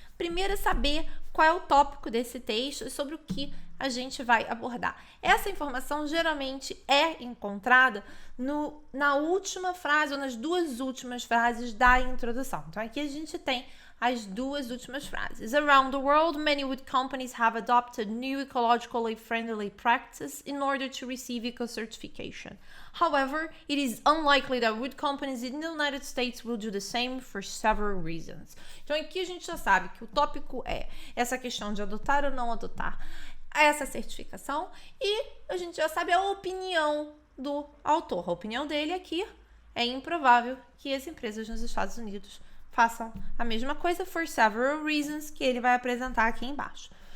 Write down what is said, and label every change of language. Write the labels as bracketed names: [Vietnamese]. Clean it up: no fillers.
[Portuguese] Primeiro é saber qual é o tópico desse texto e sobre o que a gente vai abordar. Essa informação geralmente é encontrada na última frase ou nas 2 últimas frases da introdução. Então, aqui a gente tem as 2 últimas frases. [English] Around the world, many wood companies have adopted new ecologically friendly practices in order to receive eco-certification. However, it is unlikely that wood companies in the United States will do the same for several reasons. [Portuguese] Então, aqui a gente já sabe que o tópico é essa questão de adotar ou não adotar essa certificação e a gente já sabe a opinião do autor. A opinião dele aqui é improvável que as empresas nos Estados Unidos façam a mesma coisa [English] for several reasons [Portuguese] que ele vai apresentar aqui embaixo.